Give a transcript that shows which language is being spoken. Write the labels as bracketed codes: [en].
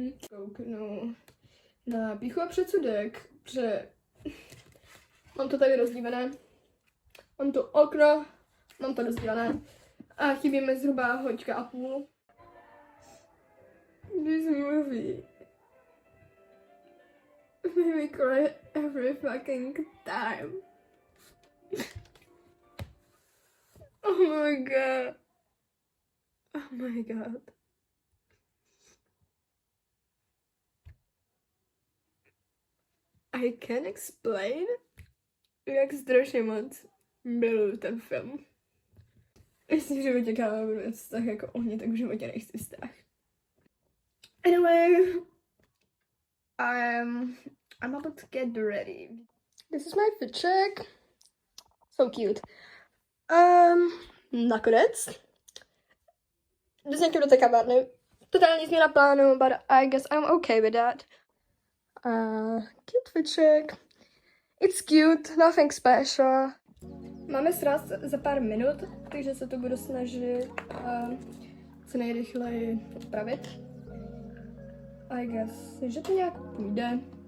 [cs] Kouknu na pýchu a předsudek, protože mám to tady rozdílené. Mám to okno, mám to rozdílené. A chybí mi zhruba hoďka a půl. [en] This movie made me cry every fucking time. Oh my god. Oh my god. I can't explain, [cs] jak strašně moc miluju ten film. Jestli v životě káva budu mít vztah jako ohně, tak v životě nechci vztah. [en] Anyway, I'm about to get ready. This is my fit check. So cute. [cs] Nakonec jdu s někým do té kavárny. Totální změna plánu, [en] but I guess I'm okay with that. Cute fit check. It's cute, nothing special. [cs] Máme sraz za pár minut, takže se to budu snažit co nejrychleji odpravit. [en] I guess, [cs] že to nějak půjde.